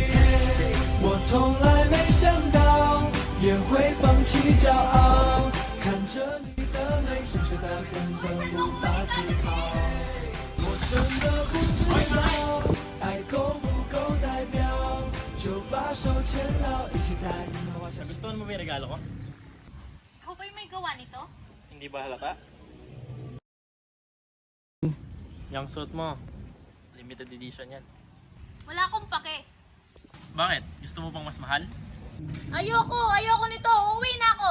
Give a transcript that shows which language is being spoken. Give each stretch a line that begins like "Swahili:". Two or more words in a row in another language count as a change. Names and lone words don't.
Chinese: 我从来没想到也会放弃骄傲，看着你的泪，深邃的根本无法思考。我真的不知道爱够不够代表，就把手牵牢，一起在银河画下。
Filipino: Gustuhan mo ba yung regalo ko? Ikaw ba yung may gawa nito? Hindi ba halata? Yung suit mo.
English: Limited edition
Filipino: yan. Wala akong pake. Bakit? Gusto mo pang mas mahal? Ayoko nito. Uuwi na ako.